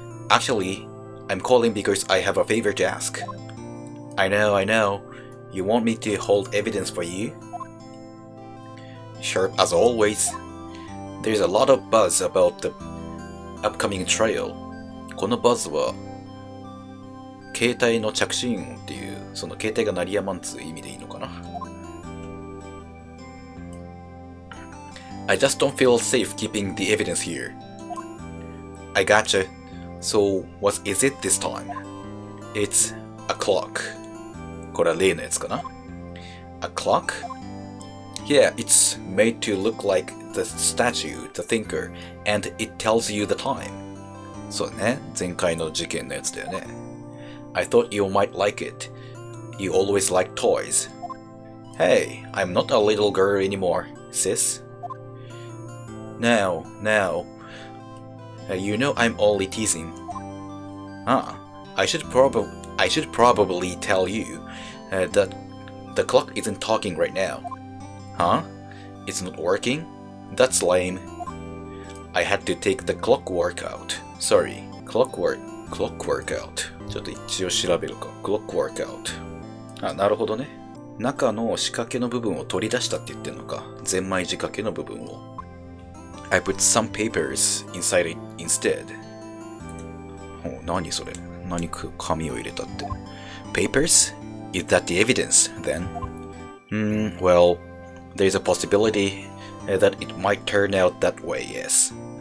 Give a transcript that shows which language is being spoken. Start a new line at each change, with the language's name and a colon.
English: Actually, I'm calling because I have a favor to ask. I know. You want me to hold evidence for you? Sharp as always. There's a lot of buzz about the upcoming trial.
Japanese: このバズは携帯の着信音っていう、その携帯が鳴りやまんつう意味でいいのかな。
English: I just don't feel safe keeping the evidence here. I gotcha. So what is it this time? It's a clock.
Japanese: これは例のやつかな。
English: A clock? Yeah, it's made to look like the statue, the thinker, and it tells you the time.
Japanese: そうだね。前回の事件のやつだよね。
English: I thought you might like it. You always like toys. Hey, I'm not a little girl anymore, sis. Now, you know I'm only teasing. I should probably tell you that the clock isn't talking right now. Huh? It's not working? That's lame. I had to take the clock workout. Sorry, clock workout.
Japanese: ちょっと一応調べるか。
English: clock workout.
Japanese: あ、なるほどね。中の仕掛けの部分を取り出したって言ってるのか。ゼンマイ仕掛けの部分を。
English: I put some papers inside it instead.
Japanese: 何それ？何紙を入れたって。
English: Papers? Is that the evidence, then? Well, there's a possibility that it might turn out that way, yes.